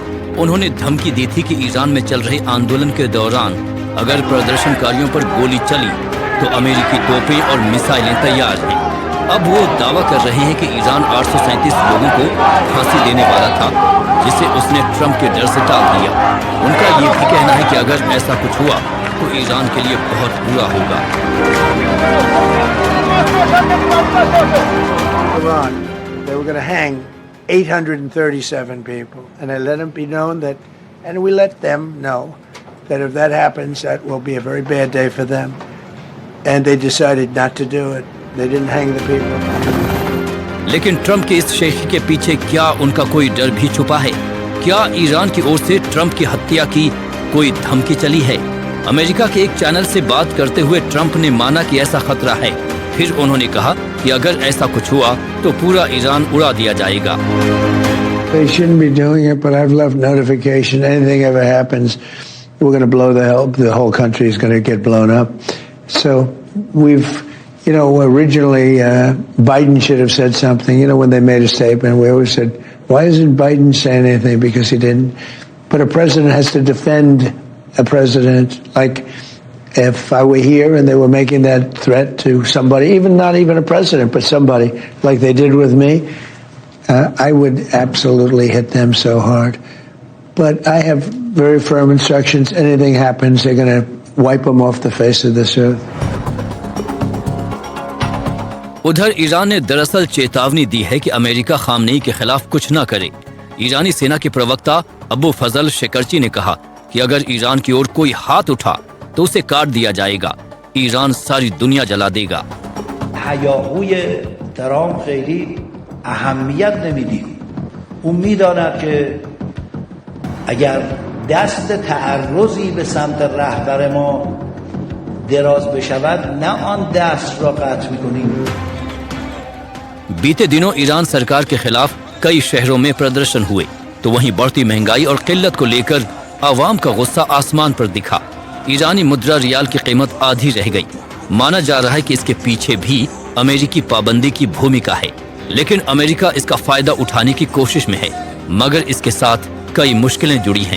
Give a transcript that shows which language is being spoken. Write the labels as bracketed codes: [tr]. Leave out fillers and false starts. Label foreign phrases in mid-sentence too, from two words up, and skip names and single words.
[hi] उन्होंने धमकी दी थी कि ईरान में चल रहे आंदोलन के दौरान अगर प्रदर्शनकारियों पर गोली चली तो अमेरिकी तोपें और मिसाइलें तैयार हैं। अब वो दावा कर रहे हैं कि ईरान 837 लोगों को फांसी देने वाला था, जिसे उसने ट्रंप के डर से टाल दिया। उनका ये भी कहना है कि अगर ऐसा कुछ हुआ तो ईरान के लिए बहुत बुरा होगा। [en] Iran, they were going to hang 837 people, and I let them be known that, and we let them know that if that happens, that will be a very bad day for them. And they decided not to do it. They didn't hang the people. [hi] लेकिन ट्रंप के इस शेखी के पीछे क्या उनका कोई डर भी छुपा है? क्या ईरान की ओर से ट्रंप की हत्या की कोई धमकी चली है? अमेरिका के एक चैनल से बात करते हुए ट्रंप ने माना कि ऐसा खतरा है। फिर उन्होंने कहा कि अगर ऐसा कुछ हुआ तो पूरा ईरान उड़ा दिया जाएगा। [en] They shouldn't be doing it, but I've left notification. Anything ever happens, we're going to blow the whole country is going to get blown up. So we've, originally Biden should have said something. When they made a statement, we always said, why isn't Biden saying anything? Because he didn't. But a president has to defend a president. Like if I were here and they were making that threat to somebody, not even a president, but somebody like they did with me, I would absolutely hit them so hard. But I have very firm instructions. Anything happens, they're going to wipe them off the face of this earth. [hi] उधर ईरान ने दरअसल चेतावनी दी है कि अमेरिका खामनेई के खिलाफ कुछ न करे। ईरानी सेना के प्रवक्ता अबू फजल शेकरची ने कहा कि अगर ईरान की ओर कोई हाथ उठा तो उसे काट दिया जाएगा। ईरान सारी दुनिया जला देगा। [fa] هیاهوی ترامپ خیلی اهمیت نمیدیم. اون میداند که اگر دست تعرضی به سمت رهبر ما دراز بشود نه آن دست را قطع میکنیم. [hi] बीते दिनों ईरान सरकार के खिलाफ कई शहरों में प्रदर्शन हुए, तो वहीं बढ़ती महंगाई और किल्लत को लेकर आवाम का गुस्सा आसमान पर दिखा। ईरानी मुद्रा रियाल की कीमत आधी रह गई। माना जा रहा है कि इसके पीछे भी अमेरिकी पाबंदी की भूमिका है, लेकिन अमेरिका इसका फायदा उठाने की कोशिश में है, मगर इसके साथ कई मुश्किलें जुड़ी हैं।